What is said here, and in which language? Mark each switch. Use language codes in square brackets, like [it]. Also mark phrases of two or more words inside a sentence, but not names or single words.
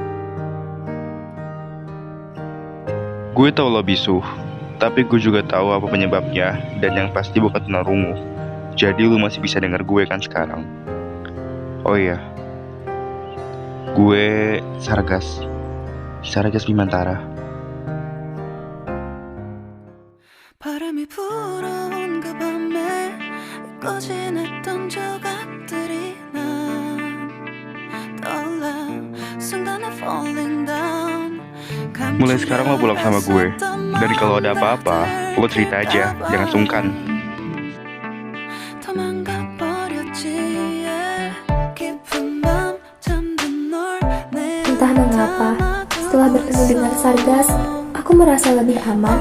[id] Gue tahu lo bisu, tapi gue juga tahu apa penyebabnya, dan yang pasti bukan tunarungu. Jadi lu masih bisa denger gue kan sekarang. Oh iya, gue Sargas Bimantara. [ko] 바람이 불어온 그 밤에 잊고 지냈던 조각들이 난 떠올라 순간에 [en] falling down. [id] Mulai sekarang lo pulang sama gue. Dan kalau ada apa-apa, lo cerita aja, jangan sungkan. Entah mengapa, setelah bertemu dengan Sargas, aku merasa lebih aman.